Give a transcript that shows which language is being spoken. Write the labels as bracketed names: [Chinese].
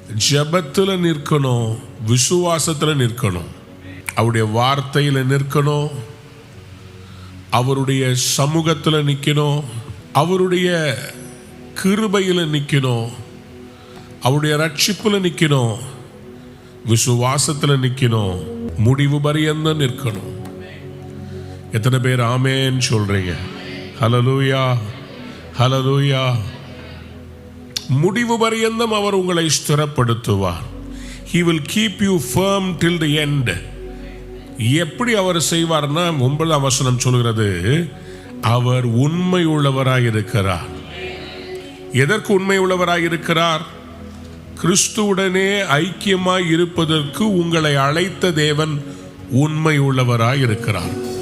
[Tamil] ஜெபத்துல நிற்கணும், விசுவாசத்துல நிற்கணும், அவருடைய வார்த்தையில நிற்கணும், அவருடைய சமூகத்துல நிற்கணும், அவருடைய கிருபையில நிற்கணும், அவருடைய ரட்சிப்புல நிற்கணும், விசுவாசத்துல நிற்கணும், முடிவு பரியந்தம் நிற்கணும். எத்தனை பேர் ஆமென் சொல்றீங்க? ஹல்லேலூயா, ஹல்லேலூயா. முடிவு பரியந்தம் அவர் உங்களை ஸ்திரப்படுத்துவார். [English] He will keep you firm till the end. [Tamil] எப்படி அவர் செய்வார்னா 9ஆம் வசனம் சொல்கிறது, அவர் உண்மை உள்ளவராய் இருக்கிறார். எதற்கு உண்மை உள்ளவராய் இருக்கிறார்? கிறிஸ்துவுடனே ஐக்கியமாய் இருப்பதற்கு உங்களை அழைத்த தேவன் உண்மை உள்ளவராய் இருக்கிறார்.